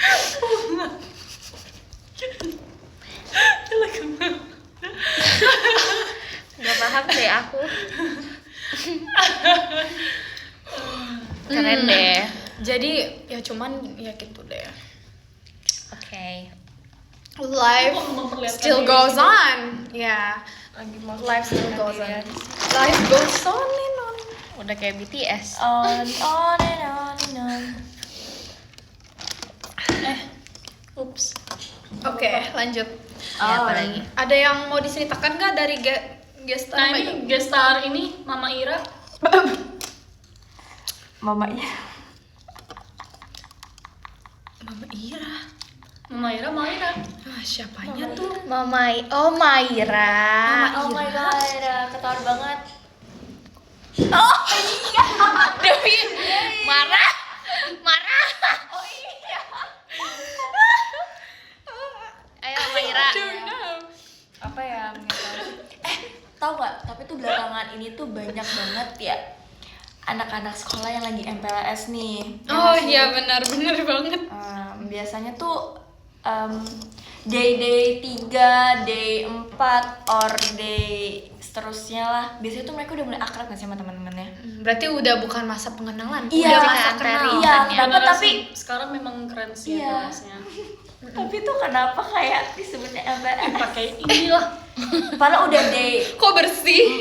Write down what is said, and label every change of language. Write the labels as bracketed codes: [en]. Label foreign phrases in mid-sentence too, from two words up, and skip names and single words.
[id] Gak paham deh aku. Keren deh. Jadi ya cuman ya gitu deh. Oke. [en] Life [id] Kok memperlihatkan [en] still [id] diri [en] goes [id] sendiri? [en] on. [id] Ya. [en] Life still goes on. Life goes on and on. [id] Udah kayak BTS. [en] On and on. [id] Ups. Oke, lanjut. Ya, apa lagi? Ada yang mau diceritakan nggak dari gestar? Nah ini guest star ini Mama Ira. Mama iya. Mama Ira. Mama Ira. Siapanya tuh? Maira. [en] Oh my god, [id] ketawa banget. Demi marah. Oh iya. Ayo Maira. Apa ya? Tahu nggak? Tapi tuh belakangan ini tuh banyak banget ya anak-anak sekolah yang lagi MPLS nih. Oh iya, benar banget. Biasanya tuh [en] day 3, day 4, or day [id] seterusnya lah. Biasanya tuh mereka udah mulai akrab gak sih sama teman-temannya? Berarti udah bukan masa pengenalan. Iya, udah masa masa antara. kenal. Iya, Kan ya. kenapa tapi sekarang memang keren sih Iya. kelasnya. tapi tuh kenapa kayak disebutnya MPLS? Pakai inilah. Padahal udah day Kok bersih?